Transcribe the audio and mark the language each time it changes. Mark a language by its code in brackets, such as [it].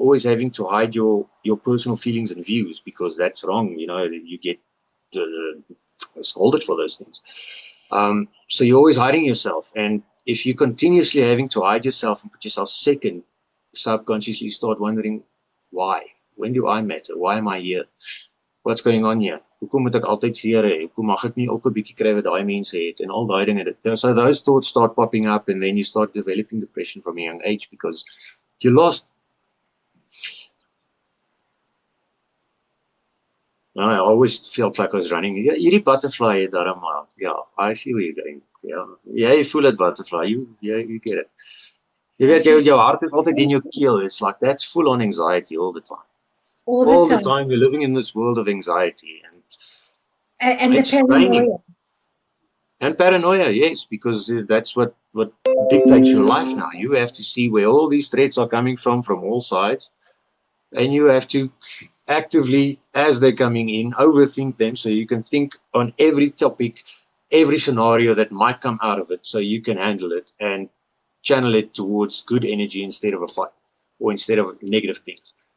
[en] You're always having to hide your personal feelings and views because that's wrong. You know, you get scolded for those things. So you're always hiding yourself. And if you're continuously having to hide yourself and put yourself second, subconsciously you start wondering, why? When do I matter? Why am I here? What's going on here? [af] Hoekom moet ek altyd seer hê? Hoekom mag ek nie ook 'n bietjie kry wat daai mense het? En al daai dinge. [en] So those thoughts start popping up and then you start developing depression from a young age because you lost. No, I always felt like I was running. [af] Hierdie butterfly het daarom maar. [en] Yeah, I see where you're going. Yeah, you feel it butterfly. You get it. [af] Jy weet jou hart is altyd in jou keel. [en] It's like that's full on anxiety all the time. All the time you're living in this world of anxiety and the paranoia. And paranoia, yes, because that's what dictates your life now. You have to see where all these threats are coming from all sides, and you have to actively, as they're coming in, overthink them so you can think on every topic, every scenario that might come out of it so you can handle it and channel it towards good energy instead of a fight or instead of negative things.